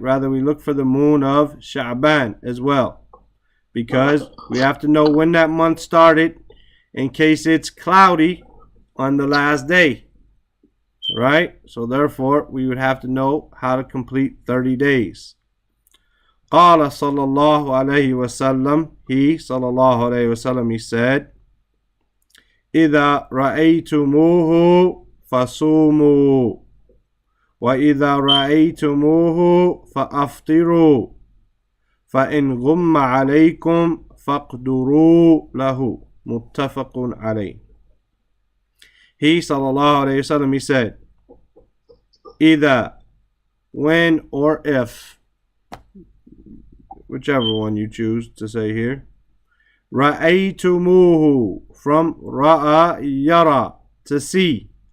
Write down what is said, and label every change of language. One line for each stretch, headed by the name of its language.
English: Rather, we look for the moon of Sha'ban as well, because we have to know when that month started in case it's cloudy on the last day, right? So therefore, we would have to know how to complete 30 days.
Arabic: قال صلى الله عليه وسلم, he sallallahu alayhi wasallam,
English: he said,
Arabic: إذا رأيتموه فصوموا وإذا رأيتموه فأفطروا فإن غم عليكم فاقدروا له. متفق عليه.
English: He sallallahu alayhi wasallam, he said, either, when or if, whichever one you choose to say here. Ra'aytumuhu, from ra'a yara, to see.